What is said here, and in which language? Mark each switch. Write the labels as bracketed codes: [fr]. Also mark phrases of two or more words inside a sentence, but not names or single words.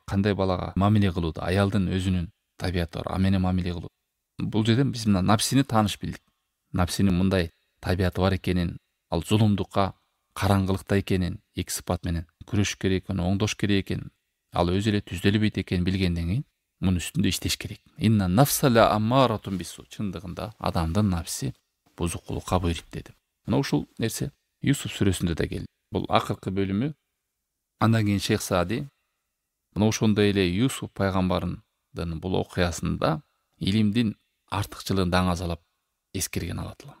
[ky] Кандай балага мамиле кылууда, аялдын өзүнүн табияты бар. Менен мамиле кылуу. Бул жерден биз мына напсини тааныш билдик. Напсинин мындай табияты бар экенин, ал зулумдукка, караңгылыкта экенин, эки сыпат менен күрөшүш керек экенин, оңдош керек экенин, ал өзү эле түзөлбөйт экенин билгенден кийин мунун үстүндө иштеш керек. [ar] إن النفس لأمارة بالسوء. [ky] Чындыгында адамдын напси бузукулукка буйруйт деди. Мына ушул нерсе Юсуф сүрөсүндө да келди. Бул акыркы бөлүмү. Андан кийин Шейх Саади мына ошондой эле Юсуф пайгамбардын бул окуясында илимдин артыкчылыгын даңазалап эскерген Алла Таала.